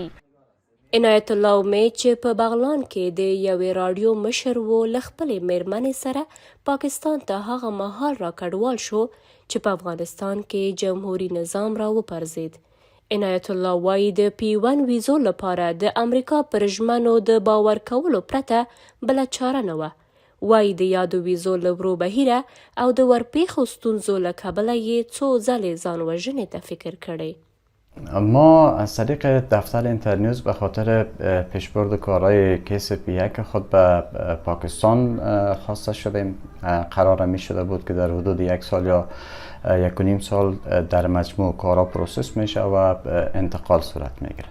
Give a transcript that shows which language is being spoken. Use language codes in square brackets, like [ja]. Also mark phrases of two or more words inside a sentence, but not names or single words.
[ps] عنایت الله امید چې په بغلان کې د یوې راډیو مشر و له خپلې مېرمنې سره پاکستان ته هغه مهال را کډوال شو چې په افغانستان کې جمهوري نظام را وپرځېد. عنایت الله وایي د P1 ویزو لپاره د امریکا پر ژمنو د باور کولو پرته بله چاره نه وه. وایي د یادو ویزو له ورو بهیره او د ورپېښو ستونزو له کبله یې څو ځلې ځان وژنې ته فکر کړی. [fa] ما از طریق دفتر اینترنیوز به خاطر پیشبرد کارهای کیس P1 خود به پاکستان خواسته شدیم. قرار می شده بود که در حدود 1 سال یا 1.5 سال در مجموع کارها پروسس میشه و انتقال صورت میگیره.